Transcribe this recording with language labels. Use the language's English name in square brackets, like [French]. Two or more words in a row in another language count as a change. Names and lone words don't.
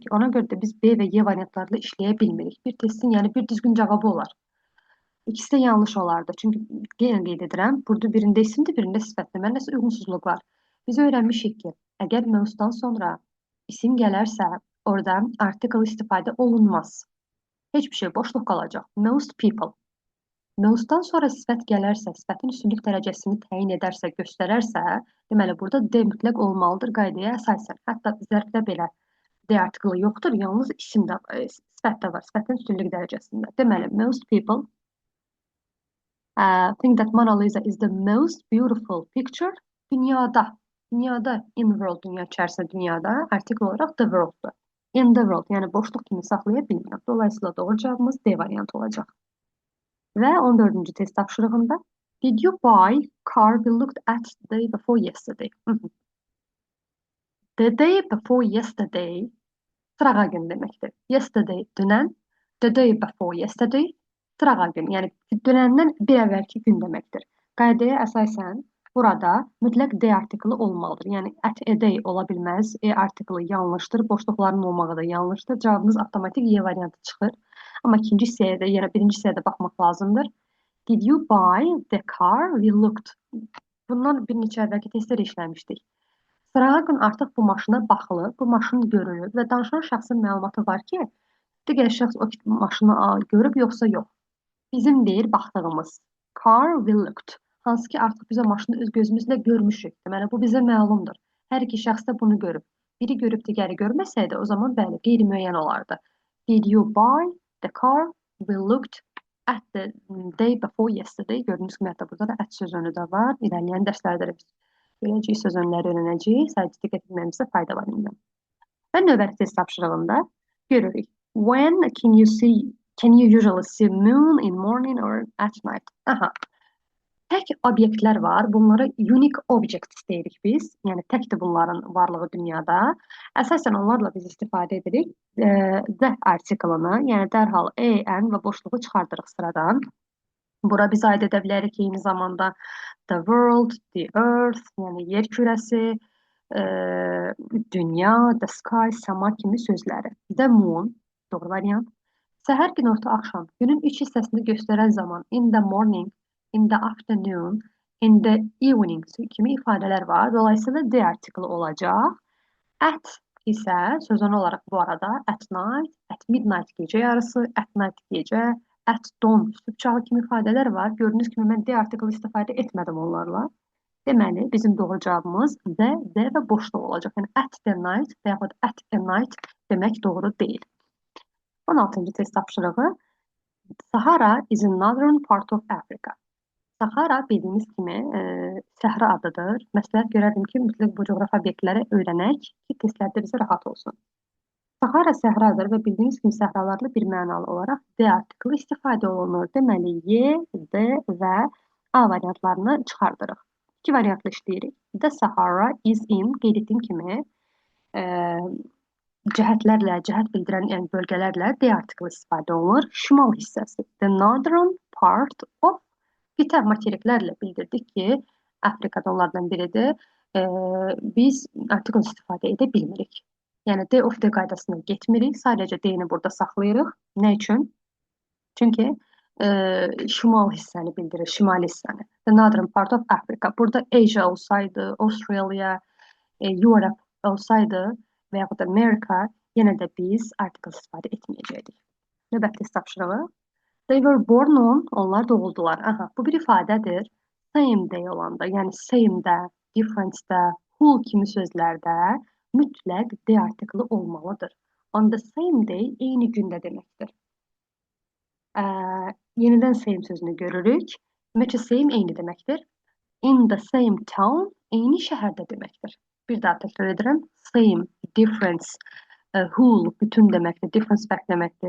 [Azerbaijani] Ona görə də biz B və Y variantlarla işləyə bilmirik. Bir testin, yəni bir düzgün cavabı olar. İkisi də yanlış olardı. Çünki yenə qeyd edirəm, burada birində isimdir, birində sifətdir. Mənə nəsə uyğunsuzluq var. Biz öyrənmişik ki, əgər mövzudan sonra isim gələrsə, orada article istifadə olunmaz. Heç bir şey boşluq qalacaq. [English] Most people. [Azerbaijani] Mostdan sonra sifət gələrsə, sifətin üstünlük dərəcəsini təyin edərsə, göstərərsə, deməli burada D mütləq olmalıdır qaydaya əsasən. Hətta zərfdə belə D artiklı yoxdur, yalnız isim də, sifət də var, sifətin üstünlük dərəcəsində. Deməli, [English] most people think that Mona Lisa is the most beautiful picture dünyada. [Azerbaijani] Dünyada, [English] in the world, [Azerbaijani] dünya içərisində dünyada, artikl olaraq the world'dur. [English] In the world, [Azerbaijani] yəni boşluq kimi saxlaya bilmirəm. Dolayısıyla doğru cavabımız D variantı olacaq. Və 14-cü test tapşırığında [English] did you buy car we looked at the day before yesterday? The day before yesterday [Azerbaijani] sırağa gün deməkdir. Yesterday dünən, [English] the day before yesterday [Azerbaijani] sırağa gün, yəni dünəndən bir əvvəlki gün deməkdir. Qaydaya əsasən burada mütləq D artiklı olmalıdır. Yəni [English] at a day [Azerbaijani] ola bilməz. E artiklı yanlışdır, boşluqların olmağı da yanlışdır. Cavabımız avtomatik Y variantı çıxır. Amma ikinci hissəyə də, yəni birinci hissəyə də baxmaq lazımdır. [English] Did you buy the car we looked? [Azerbaijani] Bundan bir neçə əvvəlki testlər işləmişdik. Sırağa gün artıq bu maşına baxılıb, bu maşın görülüb və danışan şəxsin məlumatı var ki, digər şəxs o maşını görüb yoxsa yox. Bizim deyir baxdığımız [English] car we looked. [Azerbaijani] Hansı ki artıq biz o maşını öz gözümüzlə görmüşük. Deməli bu bizə məlumdur. Hər iki şəxs də bunu görüb. Biri görüb digəri görməsəydi, o zaman bəli, qeyri-müəyyən olardı. [English] Did you buy the car we looked at the day before yesterday? [Azerbaijani] Gördüyünüz kimi hətta burada da at sözünü də var. İlerleyen dərslərdə biz görəcəyik sözünləri öyrənəcəyik. Sadəcə diqqət etməyimizdə fayda var indi. Və növbəti test tapşırığında görürük. [English] When can you usually see moon in morning or at night? [Azerbaijani] Aha. Tək obyektlər var. Bunlara [English] unique objects [Azerbaijani] deyirik biz. Yəni təkdir bunların varlığı dünyada. Əsasən onlarla biz istifadə edirik. The artiklını, yəni dərhal an və boşluğu çıxardırıq sıradan. Bura biz aid edə bilərik ki, eyni zamanda [English] the world, the earth, [Azerbaijani] yəni yer kürəsi, dünya, [English] the sky, [Azerbaijani] səma kimi sözləri. [English] The moon, [Azerbaijani] doğru variant. Səhər, günorta, axşam. Günün üç hissəsini göstərən zaman [English] in the morning, in the afternoon, in the evening [Azerbaijani] kimi ifadələr var. Dolayısıyla the artiklı olacaq. At isə sözün olaraq bu arada [English] at night, at midnight [Azerbaijani] gecə yarısı, [English] at night [Azerbaijani] gecə, [English] at dawn [Azerbaijani] sübh çağı kimi ifadələr var. Gördüyünüz kimi mən the artiklı istifadə etmədim onlarla. Deməli, bizim doğru cavabımız the və boşluq olacaq. Yəni [English] at the night [Azerbaijani] və yaxud [English] at a night [Azerbaijani] demək doğru deyil. 16-cı test tapşırığı. [English] Sahara is in northern part of Africa. [Azerbaijani] Sahara bildiğimiz kimi səhra adıdır. Məsləhət görərdim ki, mütləq bu coğrafi obyektləri öyrənək ki, testlərdə bizə rahat olsun. Sahara səhradır və bildiyimiz kimi səhralarla bir mənalı olaraq D artiklı istifadə olunur. Deməli, Y, D və A variantlarını çıxardırıq. İki variantlı işləyirik. [English] The Sahara is in, [Azerbaijani] qeyd etdiyim kimi, e, cəhətlərlə, cəhət bildirən yəni bölgələrlə D artiklı istifadə olunur. Şimal hissəsi. [English] The northern part of [Azerbaijani] qitə materiklərlə bildirdik ki, Afrikada onlardan biridir. Biz artikl istifadə edə bilmirik. Yəni D of D qaydasına getmirik. Sadəcə D-ni burada saxlayırıq. Nə üçün? Çünki şimal hissəni bildirir, şimali hissəni. [English] The northern part of Africa. [Azerbaijani] Burada Asia olsaydı, Australia, Europe olsaydı və yaxud da Amerika, yenə də biz artikel istifadə etməyəcəkdik. Növbəti test tapşırığı. [English] They were born on, [Azerbaijani] onlar doğuldular. Aha, bu bir ifadədir. [English] Same day [Azerbaijani] olanda, yəni same-də, difference-də, whole kimi sözlərdə mütləq D artikli olmalıdır. [English] On the same day, [Azerbaijani] eyni gündə deməkdir. Yenidən same sözünü görürük. Demək same eyni deməkdir. [English] In the same town, [Azerbaijani] eyni şəhərdə deməkdir. Bir daha təkrar edirəm. Same, difference, whole bütün deməkdir, difference fərq deməkdir.